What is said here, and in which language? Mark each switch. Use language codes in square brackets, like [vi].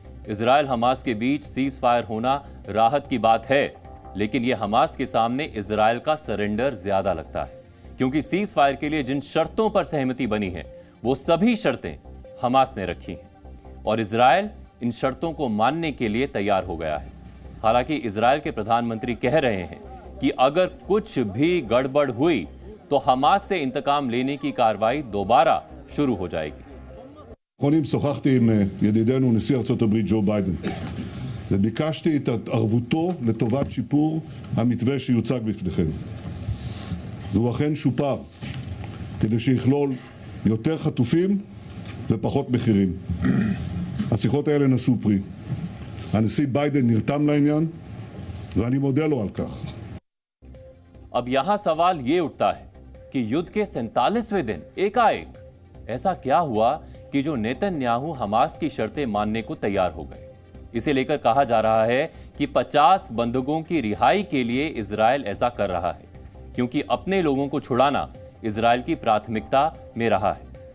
[hi] Israel Hamas के बीच cease fire होना राहत की बात है, लेकिन यह हमास के सामने इजराइल का सरेंडर ज्यादा लगता है, क्योंकि सीज फायर के लिए जिन शर्तों पर सहमति बनी है वो सभी शर्तें हमास ने रखी हैं और इजराइल इन शर्तों को मानने के लिए तैयार हो गया है। हालांकि इजराइल के प्रधानमंत्री कह रहे हैं कि अगर कुछ भी गड़बड़ हुई तो हमास से इंतकाम लेने की कार्रवाई दोबारा शुरू हो जाएगी। [he] האחרונים שוחחתי עם ידידנו נשיא ארצות הברית ג'ו ביידן וביקשתי את התערבותו לטובת שיפור המתווה שיוצג בפניכם. והוא אכן שופר כדי שיכלול יותר חטופים ופחות מחירים. השיחות האלה נשאו פרי. הנשיא ביידן נרתם לעניין ואני מודה לו על כך. [hi] अब यहां सवाल यह उठता है कि युद्ध के 47वें दिन एकाएक ऐसा क्या हुआ कि जो नेतन्याहू हमास की शर्तें मानने को तैयार हो गए। इसे लेकर कहा जा रहा है कि 50 बंधकों की रिहाई के लिए इजराइल ऐसा कर रहा है, क्योंकि अपने लोगों को छुड़ाना इजराइल की प्राथमिकता में रहा है।